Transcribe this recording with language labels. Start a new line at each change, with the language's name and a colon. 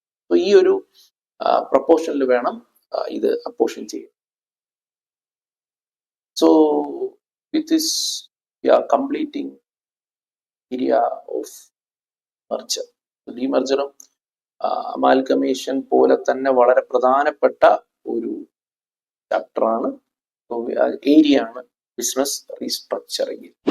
Malayalam: So ഈ ഒരു പ്രൊപ്പോർഷനിൽ വേണം ഇത് അപ്പോർഷൻ ചെയ്യാൻ.
English: So with this we are completing area of merger.
Malayalam: Demerger amalgamation പോലെ തന്നെ വളരെ പ്രധാനപ്പെട്ട ഒരു ചാപ്റ്റർ ആണ്, ഏരിയ ആണ് ബിസിനസ് റീസ്ട്രക്ചറിങ്.